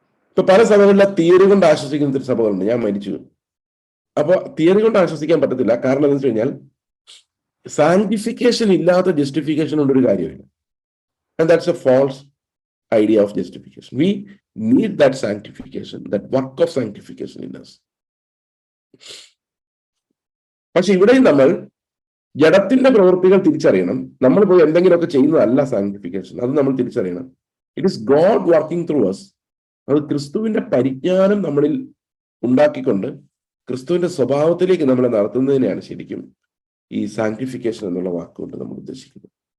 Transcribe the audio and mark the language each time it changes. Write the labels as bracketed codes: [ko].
[ml] ഇപ്പൊ പല സഭകളിലെ തിയറി കൊണ്ട് ആശ്വസിക്കുന്ന സഭകളുണ്ട്. ഞാൻ മരിച്ചു, അപ്പൊ തിയറി കൊണ്ട് ആശ്വസിക്കാൻ പറ്റത്തില്ല. കാരണം എന്താ വെച്ച് കഴിഞ്ഞാൽ സാങ്ക്ടിഫിക്കേഷൻ ഇല്ലാത്ത ജസ്റ്റിഫിക്കേഷൻ കൊണ്ടൊരു കാര്യമില്ല. [en] And that's a false idea of justification. We need that sanctification, that work of sanctification in us. [ml] പക്ഷെ ഇവിടെയും നമ്മൾ ജഡത്തിന്റെ പ്രവൃത്തികൾ തിരിച്ചറിയണം. നമ്മൾ പോയി എന്തെങ്കിലുമൊക്കെ ചെയ്യുന്നതല്ല സാങ്ക്ടിഫിക്കേഷൻ, അത് നമ്മൾ തിരിച്ചറിയണം. [en] It is God working through us. [ml] അത് ക്രിസ്തുവിന്റെ പരിജ്ഞാനം നമ്മളിൽ ഉണ്ടാക്കിക്കൊണ്ട് ക്രിസ്തുവിന്റെ സ്വഭാവത്തിലേക്ക് നമ്മളെ നടത്തുന്നതിനെയാണ് ശരിക്കും ഈ സാങ്ക്ടിഫിക്കേഷൻ എന്നുള്ള വാക്കുകൊണ്ട് നമ്മൾ ഉദ്ദേശിക്കുന്നത്.